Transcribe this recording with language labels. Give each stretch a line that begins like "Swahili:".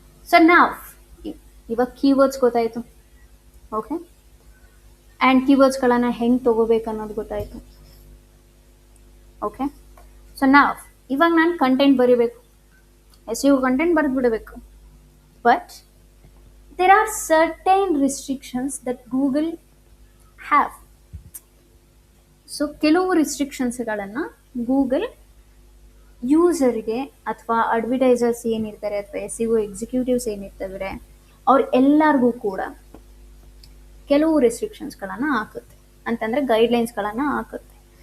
Kannada: So ನಾವು ಇವಾಗ keywords ಗೊತ್ತಾಯಿತು. ಓಕೆ, ಆ್ಯಂಡ್ ಕೀವರ್ಡ್ಸ್ಗಳನ್ನು ಹೆಂಗೆ ತೊಗೋಬೇಕು ಅನ್ನೋದು ಗೊತ್ತಾಯಿತು. ಓಕೆ, ಸೊ ಇವಾಗ ನಾನು ಕಂಟೆಂಟ್ ಬರೀಬೇಕು, SEO content ಬರೆದ್ಬಿಡಬೇಕು.
English: But there are certain restrictions that Google have.
Kannada: So ಕೆಲವು ರಿಸ್ಟ್ರಿಕ್ಷನ್ಸ್ಗಳನ್ನು ಗೂಗಲ್ ಯೂಸರ್ಗೆ ಅಥವಾ ಅಡ್ವರ್ಟೈಸರ್ಸ್ ಏನಿರ್ತಾರೆ ಅಥವಾ SEO ಎಕ್ಸಿಕ್ಯೂಟಿವ್ಸ್ ಏನಿರ್ತಾರೆ ಎಲ್ಲರಿಗೂ ಕೂಡ ಕೆಲವು ರೆಸ್ಟ್ರಿಕ್ಷನ್ಸ್ಗಳನ್ನು ಹಾಕುತ್ತೆ, ಅಂತಂದರೆ ಗೈಡ್ಲೈನ್ಸ್ಗಳನ್ನು ಹಾಕುತ್ತೆ.